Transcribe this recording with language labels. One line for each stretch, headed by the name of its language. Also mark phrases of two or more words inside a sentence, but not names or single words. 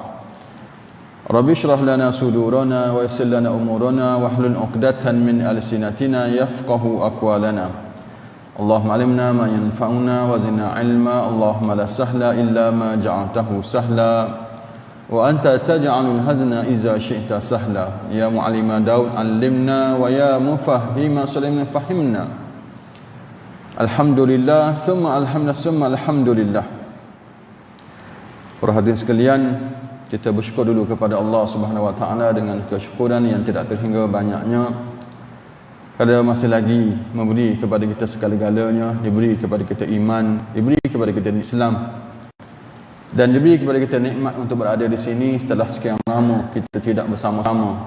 Arabic: ربِّ اشرح لنا صدورنا ويسر لنا أمورنا واحلل عقدة من ألسنتنا يفقهوا أقوالنا. اللهم علمنا ما ينفعنا وزدنا علما. اللهم لا سهل إلا ما جعلته سهلا وأنت تجعل الحزن إذا شئت سهلا. يا معلم داود علمنا ويا مفهم سليمان فهمنا. الحمد لله ثم الحمد لله ثم الحمد لله.
Malay: Para hadirin sekalian, kita bersyukur dulu kepada Allah
Arabic: سبحانه وتعالى
Malay: dengan kesyukuran yang tidak terhingga banyaknya. Kerana masih lagi memberi kepada kita segala-galanya, diberi kepada kita iman, diberi kepada kita Islam, dan diberi kepada kita nikmat untuk berada di sini setelah sekian lama kita tidak bersama-sama.